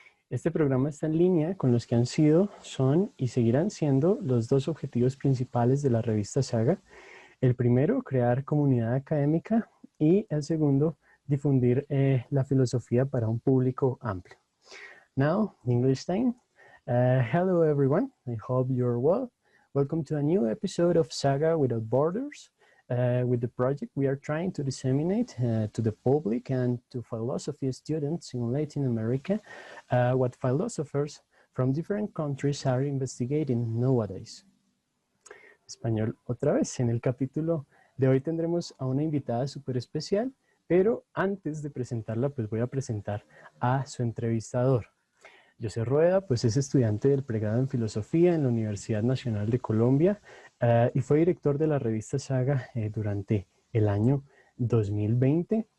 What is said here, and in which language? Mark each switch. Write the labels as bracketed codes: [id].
[es] Este programa está en línea con los que han sido, son y seguirán siendo los dos objetivos principales de la revista Saga. El primero, crear comunidad académica, y el segundo, difundir la filosofía para un público amplio. [en] Now, English time. Hello everyone, I hope you're well. Welcome to a new episode of Saga Without Borders. With the project, we are trying to disseminate to the public and to philosophy students in Latin America what philosophers from different countries are investigating nowadays. [es] Español otra vez. En el capítulo de hoy tendremos a una invitada súper especial, pero antes de presentarla, pues voy a presentar a su entrevistador. Joseph Rueda, pues es estudiante del pregrado en Filosofía en la Universidad Nacional de Colombia y fue director de la revista Saga durante el año 2020.